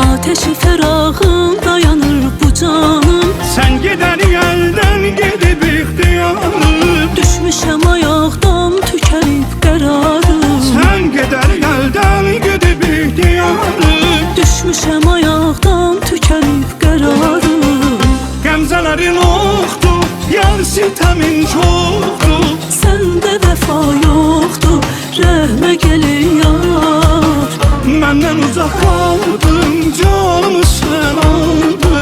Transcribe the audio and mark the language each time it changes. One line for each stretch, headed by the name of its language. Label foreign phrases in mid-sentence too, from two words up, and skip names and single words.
Turkish: Ateşi ferahın dayanır bu canım. Sen gider elden gidip ihtiyarım.
Azerbaijani: Düşmüşəm ayaqdan tükənib qərarım.
Turkish: Sen gider elden gidip ihtiyarım.
Azerbaijani: Düşmüşəm ayaqdan tükənib qərarım. Qəmzələrin oxdur, yar sitəmin çoxdur. Səndə vəfa yoxdur, rəhmə gəlin yar. Məndən uzaq qaldın, canımı sən aldın.